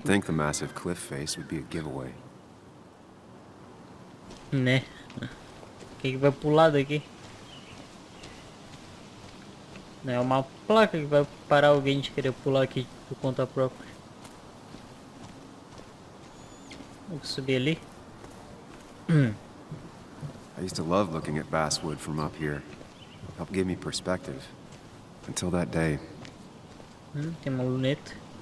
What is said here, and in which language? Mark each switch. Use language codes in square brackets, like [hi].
[en] You'd think the massive cliff face would be a giveaway. [pt] né? Quem que vai pular daqui? Não é uma placa que vai parar alguém de querer pular aqui por conta própria. Vou subir ali. [en] I used to love looking at basswood from up here. Helped give me perspective. Until that day. [pt] Tem uma luneta.